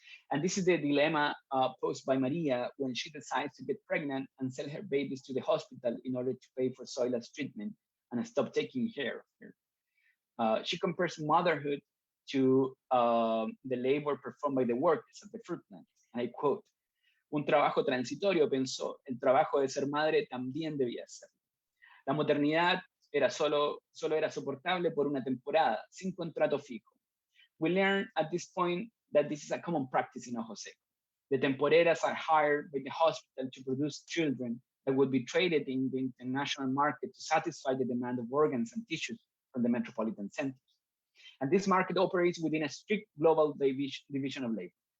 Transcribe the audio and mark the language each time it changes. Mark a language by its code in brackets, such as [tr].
[en] And this is the dilemma posed by Maria when she decides to get pregnant and sell her babies to the hospital in order to pay for Zoila's treatment and stop taking care of her. She compares motherhood to the labor performed by the workers at the fruit plant. And I quote, [es] un trabajo transitorio, pensó, el trabajo de ser madre también debía ser. La maternidad solo era soportable por una temporada, sin contrato fijo. [en] We learn at this point that this is a common practice in Ojo Seco. The temporeras are hired by the hospital to produce children that would be traded in the international market to satisfy the demand of organs and tissues from the metropolitan centers. And this market operates within a strict global division of labor.